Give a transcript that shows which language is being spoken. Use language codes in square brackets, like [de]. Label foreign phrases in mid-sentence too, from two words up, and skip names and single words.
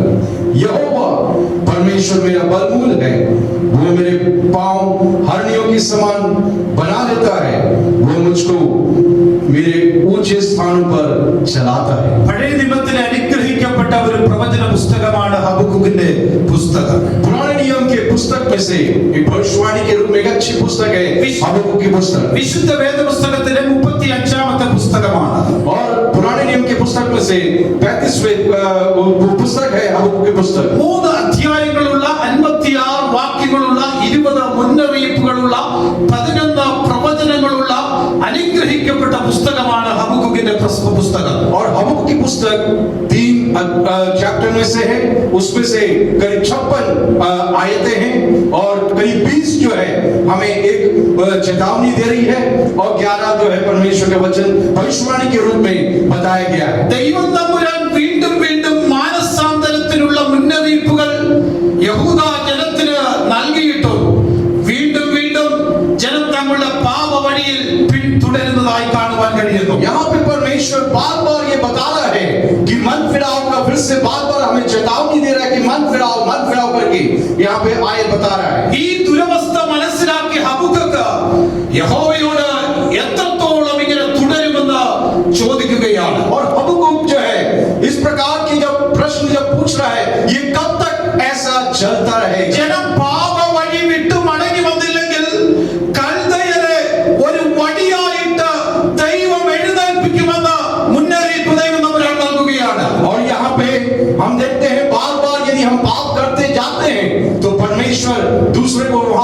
[hi] यहोवा परमेश्वर मेरा बलमूल है, वो मेरे पांव हरनियों के समान बना देता है, वो मुझको मेरे ऊंचे स्थानों पर चलाता है. [ml] പഴയ നിയമത്തിലെ അനുഗ്രഹിക്കപ്പെട്ട ഒരു പ്രവചന പുസ്തകമാണ് ഹബക്കൂക്കിന്റെ പുസ്തകം. [hi] पुराने नियम के पुस्तक में से एक भविष्यवाणी के रूप में एक अच्छी पुस्तक है हबक्कूक की पुस्तक. [ml] വിശുദ്ധ വേദ പുസ്തകത്തിലെ 35-ാമത്തെ പുസ്തകമാണ്. [hi] और पुराने नियम के पुस्तक में से 35वें पुस्तक है हबक्कूक की पुस्तक. [ml] 3 അധ്യായങ്ങളുള്ള 56 വാക്യങ്ങളുള്ള 20 മുന്നറിയിപ്പുകളുള്ള 11 പ്രവചനങ്ങളുള്ള അനുഗ്രഹിക്കപ്പെട്ട പുസ്തകമാണ് ഹബക്കൂക്കിന്റെ പുസ്തകം. [hi] और हबक्कूक की पुस्तक 3 चैप्टर में से है, उसमें से करीब 56 आयतें हैं और करीब 20 जो है हमें एक चेतावनी दे रही है और 11 जो है परमेश्वर का वचन भविष्यवाणी के रूप में बताया गया है. [ml] ദൈവം തമ്പുരാൻ വീണ്ടും വീണ്ടും മാനസാന്തരത്തിനുള്ള മുന്നറിയിപ്പുകൾ യഹൂദ ജനത്തിന് നൽകിയിട്ടും വീണ്ടും വീണ്ടും ജനം തങ്ങളുടെ പാപ വഴിയിൽ പിന്തുടരുന്നതായി കാണുവാൻ കഴിയുന്നു. [hi] यहाँ पे परमेश्वर बार-बार ये बता रहा है कि मन फिराओ का फिर से बार-बार हमें चेतावनी दे रहा है कि मन फिराओ करके यहाँ पे आयत बता रहा है. [ml] ഈ ദുരവസ്ഥ മനസ്സിലാക്കി ഹബക്കൂക്ക് യഹോവയോട് എത്രത്തോളം ഇങ്ങനെ തുടരുമെന്ന് ചോദിക്കുകയാണ്. [hi] और हबक्कूक जो है इस प्रकार की जब प्रश्न जब पूछ रहा है, ये कब तक ऐसा चलता रहेगा? [ml] ജനം പാപ വഴി വിട്ടു മടങ്ങി വന്നില്ലെങ്കിൽ കൽദയരെ ഒരു വടിയായിട്ട് ദൈവം എഴുന്നേൽപ്പിക്കുമെന്ന് മുന്നറിയിപ്പ് ദൈവം നമുക്ക് നൽകുകയാണ്. [hi] और यहाँ पे हम देखते हैं बार-बार यदि हम पाप करते जाते हैं तो परमेश्वर दूसरे को